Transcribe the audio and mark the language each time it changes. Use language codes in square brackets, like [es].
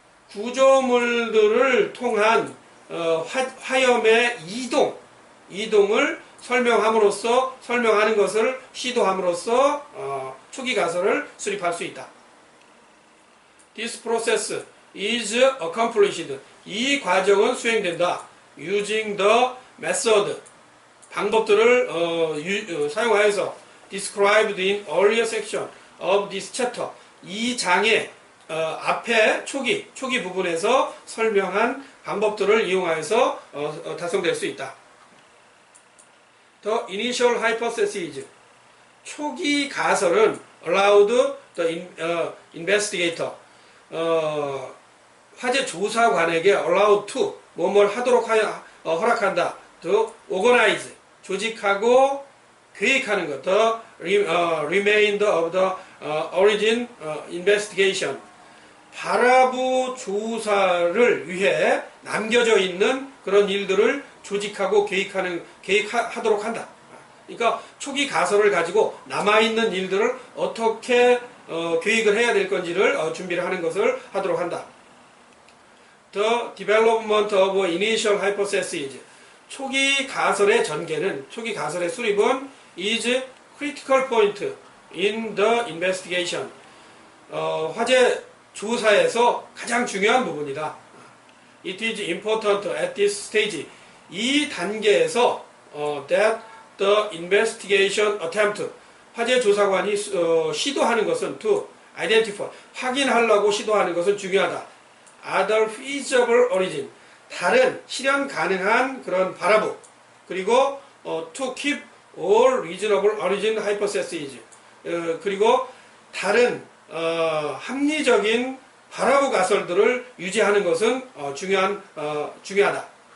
[ko] 구조물들을 통한 화염의 이동을 설명하는 것을 시도함으로써 초기 가설을 수립할 수 있다. [en] This process is accomplished. [ko] 이 과정은 수행된다. [en] Using the method, [ko] 방법들을 사용하여서 [en] described in earlier section of this chapter, [ko] 이 장의 앞에 초기 부분에서 설명한 방법들을 이용하여서 달성될 수 있다. [en] The initial hypothesis, [ko] 초기 가설은 [en] allowed the investigator, [ko] 화재 조사관에게 [en] allowed to, [ko] 뭐뭘 하도록 허락한다. [en] to organize, [ko] 조직하고 계획하는 것. [en] the remainder of the origin investigation, [ko] 발화부 조사를 위해 남겨져 있는 그런 일들을 조직하고 계획하도록 한다. 그러니까 초기 가설을 가지고 남아있는 일들을 어떻게 계획을 해야 될 건지를 준비를 하는 것을 하도록 한다. [en] The development of initial hypothesis, [ko] 초기 가설의 전개는, 초기 가설의 수립은 [en] is critical point in the investigation, [ko] 화재 조사에서 가장 중요한 부분이다. [en] It is important at this stage, [ko] 이 단계에서 [en] that the investigation attempt, [ko] 화재 조사관이 시도하는 것은 [en] to identify, [ko] 확인하려고 시도하는 것은 중요하다. [en] Other feasible origin, [ko] 다른 실현 가능한 그런 발화부, 그리고 [en] to keep all reasonable origin hypotheses, [ko] 그리고 다른 합리적인 발화부 가설들을 유지하는 것은 중요하다.